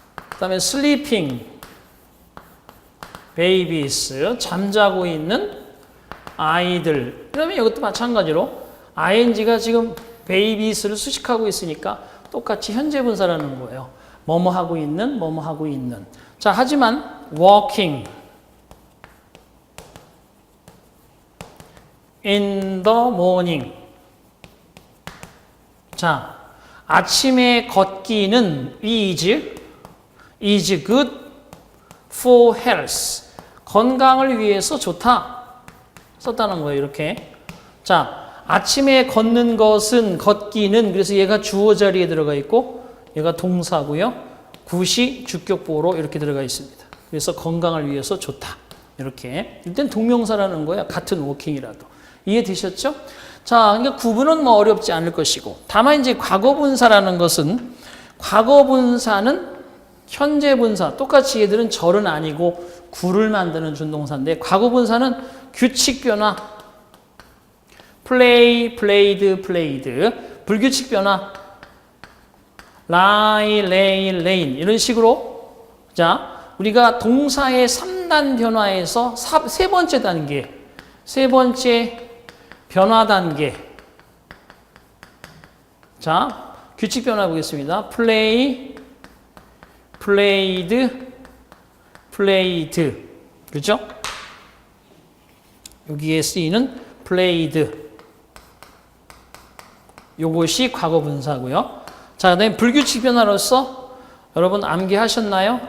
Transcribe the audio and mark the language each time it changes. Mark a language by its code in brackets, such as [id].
[ko] 그 다음에 [en] sleeping, babies, [ko] 잠자고 있는 아이들. 그러면 이것도 마찬가지로 ing가 지금 babies를 수식하고 있으니까 똑같이 현재 분사라는 거예요. 뭐뭐 하고 있는, 뭐뭐 하고 있는. 자, 하지만 [en] walking in the morning. [ko] 자, 아침에 걷기는 [en] is good for health. [ko] 건강을 위해서 좋다. 썼다는 거예요, 이렇게. 자, 아침에 걷는 것은, 걷기는, 그래서 얘가 주어 자리에 들어가 있고, 얘가 동사고요. 굿이 주격보로 이렇게 들어가 있습니다. 그래서 건강을 위해서 좋다. 이렇게. 일단 동명사라는 거야. 같은 워킹이라도. 이해되셨죠? 자, 그러니까 구분은 뭐 어렵지 않을 것이고. 다만 이제 과거분사라는 것은, 과거분사는 현재 분사 똑같이 얘들은 절은 아니고 구를 만드는 준동사인데 과거 분사는 규칙 변화 [en] play, played, played [ko] 불규칙 변화 [en] lie, lay, lain [ko] 이런 식으로 자 우리가 동사의 3단 변화에서 세 번째 단계 세 번째 변화 단계 자 규칙 변화 보겠습니다. [en] play, played, played [ko] 그렇죠? 여기에 쓰이는 played 요것이 과거 분사고요. 자, 그다음에 불규칙 변화로서 여러분 암기하셨나요?